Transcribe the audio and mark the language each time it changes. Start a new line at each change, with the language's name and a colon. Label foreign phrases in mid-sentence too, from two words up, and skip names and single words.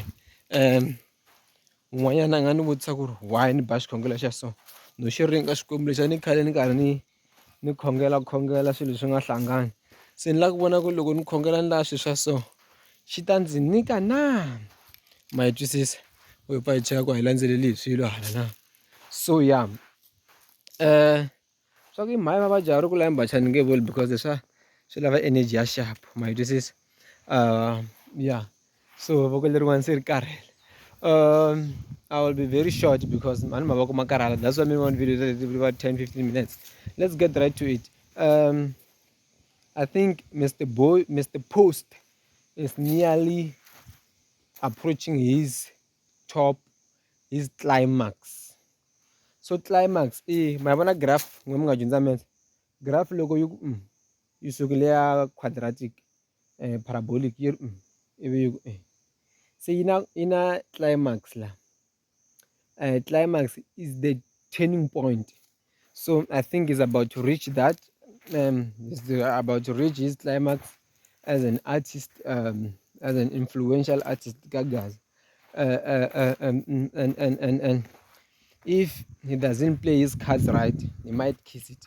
Tsonga: Un'wanyana a nga ni vutisa ku ri why ni ba xikhongelo xa so no xi ringa xikwembu lexi a ni khale ni karhi ni khongela swilo leswi nga hlangani, se ni lava ku vona ku loko ni khongela ni laha swilo swa so xi ta ndzi nyika na, ma yi twisisa u pfa hi cheka ku a hi landzeleli hi swilo hala na. So ya swa ku i mhaka va jaha ri ku laya mbachani ni nge vuli because leswa swi lava energy ya sharp, ma yi twisisa. Yeah, so voko lerin'wana se ri karhele.
English: I will be very short because
Tsonga: mani mavoko ma karhala,
English: that's why many videos about 10-15 minutes. Let's get right to it. I think Mr. Post is nearly approaching his climax.
Tsonga: So climax my vona graph n'we mi nga dyondza maths, graph loko yi sukile ya
English: quadratic parabolic
Tsonga: yi ri ivi yi se yi na climax la.
English: Climax is the turning point, so I think he's about to reach that. He's about to reach his climax as an artist, as an influential artist ka Gaza. And if he doesn't play his cards right, he might kiss it.